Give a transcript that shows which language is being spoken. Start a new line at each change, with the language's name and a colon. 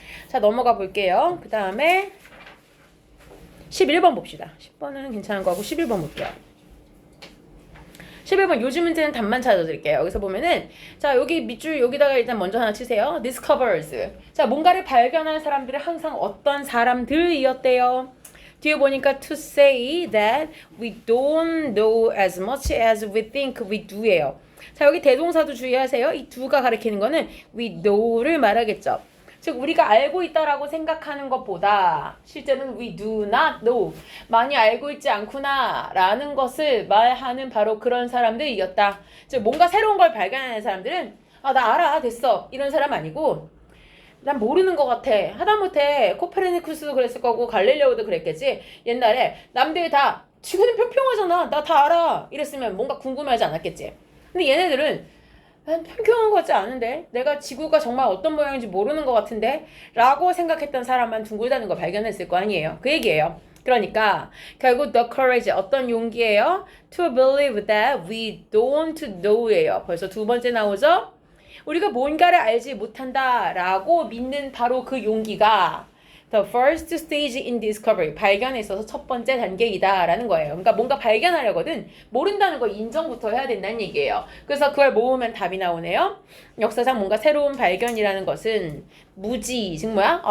Korean: 자 넘어가 볼게요. 그 다음에 11번 봅시다. 10번은 괜찮은 거고 11번 볼게요. 11번 요즘 문제는 답만 찾아드릴게요. 여기서 보면은 자 여기 밑줄 여기다가 일단 먼저 하나 치세요. discovers 자 뭔가를 발견한 사람들은 항상 어떤 사람들이었대요. 뒤에 보니까
English: to say that we don't know as much as we think we do예요.
Korean: 자 여기 대동사도 주의하세요. 이 do가 가리키는 거는 we know를 말하겠죠. 즉 우리가 알고 있다라고 생각하는 것보다 실제는
English: we do not know
Korean: 많이 알고 있지 않구나 라는 것을 말하는 바로 그런 사람들이었다. 즉 뭔가 새로운 걸 발견하는 사람들은 나 알아 됐어 이런 사람 아니고 난 모르는 것 같아. 하다못해 코페르니쿠스도 그랬을 거고 갈릴레오도 그랬겠지. 옛날에 남들이 다 지구는 평평하잖아. 나 다 알아. 이랬으면 뭔가 궁금해하지 않았겠지. 근데 얘네들은 난 평평한 것 같지 않은데 내가 지구가 정말 어떤 모양인지 모르는 것 같은데 라고 생각했던 사람만 둥글다는 걸 발견했을 거 아니에요. 그 얘기예요. 그러니까 결국
English: the courage
Korean: 어떤 용기예요?
English: To believe that we don't know예요.
Korean: 벌써 두 번째 나오죠? 우리가 뭔가를 알지 못한다라고 믿는 바로 그 용기가
English: the first stage in discovery
Korean: 발견에 있어서 첫 번째 단계이다라는 거예요. 그러니까 뭔가 발견하려거든 모른다는 거 인정부터 해야 된다는 얘기예요. 그래서 그걸 모으면 답이 나오네요. 역사상 뭔가 새로운 발견이라는 것은 무지 즉 뭐야?